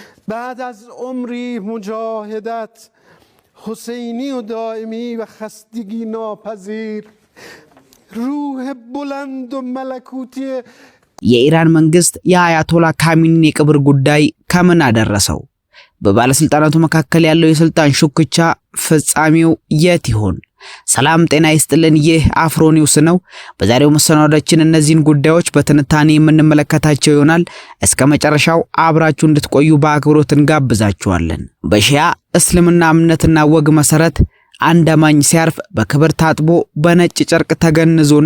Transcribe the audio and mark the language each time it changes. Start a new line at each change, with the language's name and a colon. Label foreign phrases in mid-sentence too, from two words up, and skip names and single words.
Persian: بعد از عمری مجاهدت حسینی و دائمی و خستگی ناپذیر روح بلند و ملکوتی
Amharic: የኢራን መንግስት የአያቶላ ካሚኒን የቀብር ጉዳይ ከምን አደረሰው? በባለስልጣናቱ መካከል ያለው የስልጣን ሹክቻ ፍጻሜው የት ይሆን? ሰላም ጤና ይስጥልን። ይህ አፍሮ ኒውስ ነው። በዛሬው መሰናዶአችን እነዚህን ጉዳዮች በትንታኔ የምንመለከታቸው ይሆናል። እስከ መጨረሻው አብራችሁ እንድትቆዩ በአክብሮት እንጋብዛችኋለን። በሺያ እስልምና እምነትና ወግ መሰረት አንድ አማኝ ሲያርፍ በክብር ታጥቦ በነጭ ጨርቅ ተገንዞና